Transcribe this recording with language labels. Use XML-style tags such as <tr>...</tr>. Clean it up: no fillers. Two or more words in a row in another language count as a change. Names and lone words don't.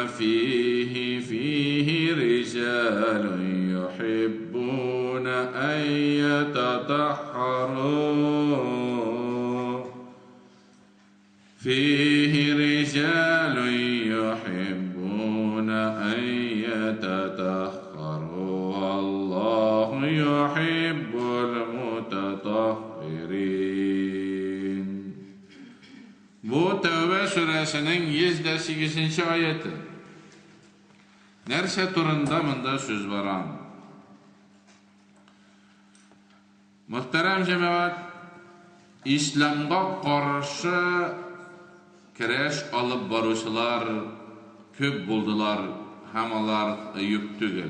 <ar>فيه رجال يحبون أن يتطهروا فيه رجال يحبون أن يتطهروا والله يحب المتطهرين.</ar> <tr>Bu Tevbe suresinin 108. ayeti.</tr> <tt>Нәрсә турында монда сүз бара? Мөхтәрәм җәмәгать, исламга каршы көрәш алып баручылар күп булдылар, һәм алар юк түгел.</tt>